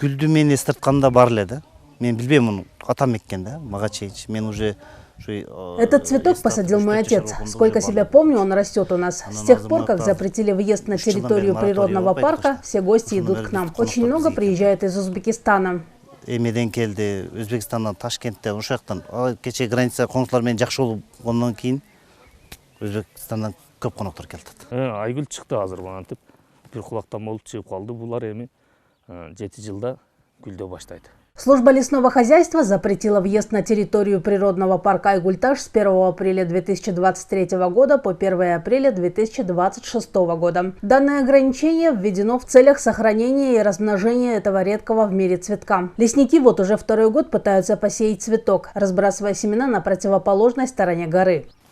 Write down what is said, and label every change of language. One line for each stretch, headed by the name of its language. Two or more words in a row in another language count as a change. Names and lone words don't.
Russian: Этот цветок посадил мой отец. Сколько себя помню, он растет у нас. С тех пор, как запретили въезд на территорию природного парка, все гости идут к нам. Очень много приезжает из Узбекистана.
Kyrgyz: Айгүл чыкты азыр антип бир кулактан болуп чыгып калды. Булар эми 7 жылда гүлдөй баштайт.
Russian: Служба лесного хозяйства запретила въезд на территорию природного парка Айгуль-Таш с 1 апреля 2023 года по 1 апреля 2026 года. Данное ограничение введено в целях сохранения и размножения этого редкого в мире цветка. Лесники вот уже второй год пытаются посеять цветок, разбрасывая семена на противоположной стороне горы.